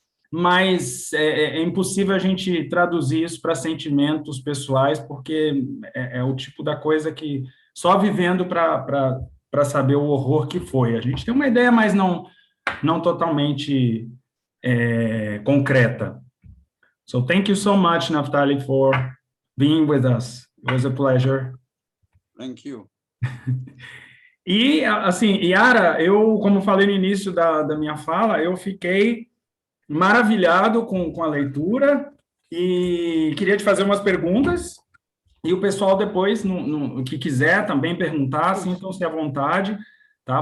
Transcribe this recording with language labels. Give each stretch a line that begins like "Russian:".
Portuguese: mas é impossível a gente traduzir isso para sentimentos pessoais, porque é o tipo da coisa que só vivendo para saber o horror que foi. A gente tem uma ideia, mas não totalmente concreta.
English: So thank you so much, Naftali, for being with us. It was a pleasure. Thank you.
Portuguese: E, assim, Yara, eu, como falei no início da minha fala, eu fiquei maravilhado com a leitura e queria te fazer umas perguntas, e o pessoal depois, que quiser também perguntar, sintam-se à vontade, tá?